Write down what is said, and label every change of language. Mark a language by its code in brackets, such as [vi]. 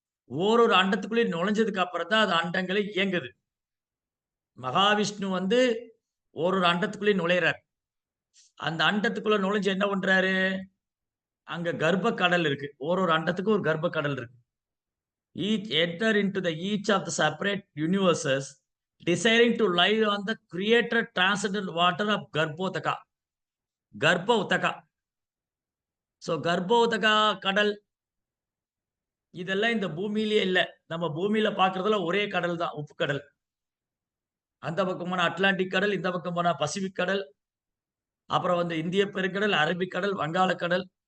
[ta] ஓரொரு அண்டத்துக்குள்ளேயும் நுழைஞ்சதுக்கு அப்புறம் தான் அது அண்டங்களை இயங்குது. மகாவிஷ்ணு வந்து ஓரொரு அண்டத்துக்குள்ளேயும் நுழையிறார். அந்த அண்டத்துக்குள்ள நுழைஞ்சு என்ன பண்றாரு? அங்க கர்ப்ப கடல் இருக்கு. ஓரொரு அண்டத்துக்கும் ஒரு கர்ப்ப கடல் இருக்கு. [en] Each enter into the each of the separate universes, desiring to live on the created transcendental water of Garbhodaka. Garbha Utaka. [ta] So Garbhodaka கடல் இதெல்லாம் இந்த பூமியிலேயே இல்ல. நம்ம பூமியில பார்க்கிறதுல ஒரே கடல் தான், உப்பு கடல். அந்த பக்கம் போனா அட்லாண்டிக் கடல், இந்த பக்கம் போனா பசிபிக் கடல், அப்புறம் வந்து இந்திய பெருங்கடல், அரபிக் கடல், வங்காளக்கடல்.